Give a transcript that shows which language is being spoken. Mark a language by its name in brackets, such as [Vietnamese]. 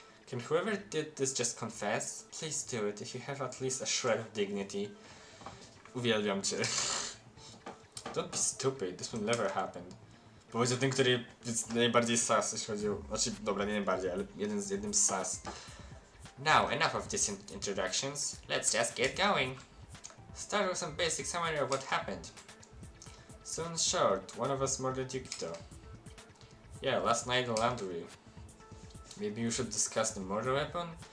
[English] Can whoever did this just confess? Please do it if you have at least a shred of dignity. [Polish] Uwielbiam cię. [English] Don't be stupid, this will never happen. [Polish] Powiedział ten, który jest najbardziej sus, jeśli chodzi o... Znaczy, dobra, nie najbardziej, ale jednym z sus. [English] Now, enough of these introductions. Let's just get going. Start with some basic summary of what happened. So in short, one of us murdered Yukito. Yeah, last night in the laundry. Maybe you should discuss the murder weapon?